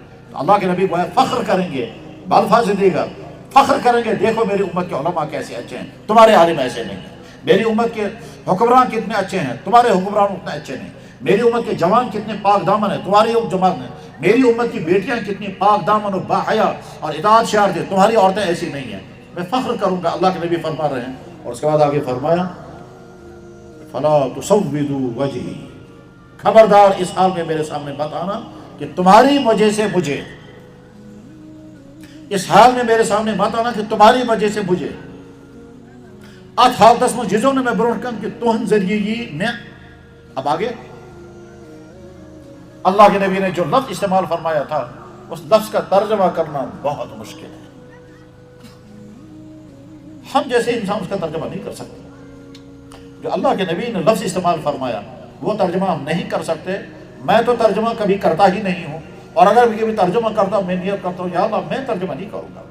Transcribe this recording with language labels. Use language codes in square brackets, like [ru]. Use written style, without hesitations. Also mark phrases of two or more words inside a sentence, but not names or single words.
[ur] تو اللہ کے نبی وہ فخر کریں گے بالفاظ دیگر، فخر کریں گے دیکھو میری امت کے علماء کیسے اچھے ہیں، تمہارے عالم ایسے نہیں ہیں، میری امت کے حکمران کتنے اچھے ہیں، تمہارے حکمران اتنے اچھے نہیں، میری امت کے جوان کتنے پاک دامن ہیں، تمہاری جوان ہیں، میری امت کی بیٹیاں کتنی پاک دامن و باحیا اور اطاعت شعار تھے، تمہاری عورتیں ایسی نہیں ہیں، میں فخر کروں گا۔ اللہ کے نبی فرما رہے ہیں، اور اس کے بعد آگے فرمایا [ar] فلا تسودوا وجہی، [ur] خبردار اس حال میں میرے سامنے مت آنا کہ تمہاری وجہ سے مجھے، اس حال میں میرے سامنے مت آنا کہ تمہاری وجہ سے مجھے [ks] ات حالتس من جزو نے میں برونٹ کن کہ تہن ذریعے یہ میں، [ur] اب آگے اللہ کے نبی نے جو لفظ استعمال فرمایا تھا اس لفظ کا ترجمہ کرنا بہت مشکل ہے، ہم جیسے انسان اس کا ترجمہ نہیں کر سکتے۔ جو اللہ کے نبی نے لفظ استعمال فرمایا وہ ترجمہ ہم نہیں کر سکتے، میں تو ترجمہ کبھی کرتا ہی نہیں ہوں، اور اگر بھی کبھی ترجمہ کرتا ہوں میں نیت کرتا ہوں یا اللہ میں ترجمہ نہیں کروں گا۔